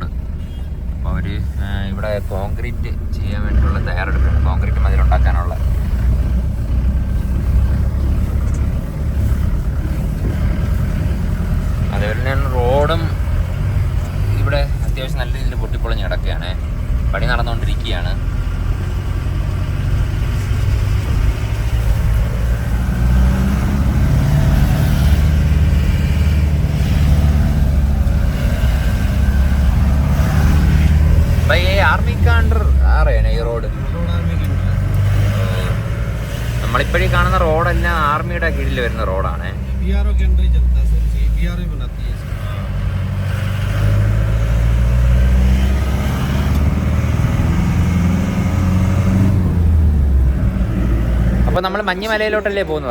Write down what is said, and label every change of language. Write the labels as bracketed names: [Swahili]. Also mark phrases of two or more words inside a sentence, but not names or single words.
[Malayalam] അപ്പോൾ അവർ ഇവിടെ കോൺക്രീറ്റ് ചെയ്യാൻ വേണ്ടിയിട്ടുള്ള തയ്യാറെടുപ്പാണ്. കോൺക്രീറ്റ് മതിലുണ്ടാക്കാനുള്ള. അതേപോലെ തന്നെ റോഡും ഇവിടെ അത്യാവശ്യം നല്ല രീതിയിൽ പൊട്ടിപ്പൊളിഞ്ഞ് കിടക്കുകയാണ്. പണി നടന്നുകൊണ്ടിരിക്കുകയാണ്. [Hindi] भाई ये आर्मी का अंडर आ रहे हैं [Malayalam] ഈ റോഡ്. നമ്മളിപ്പോഴീ കാണുന്ന റോഡെല്ലാം ആർമിയുടെ കീഴിൽ വരുന്ന റോഡാണ്. അപ്പോൾ നമ്മൾ മഞ്ഞുമലയിലോട്ടല്ലേ പോകുന്നത്.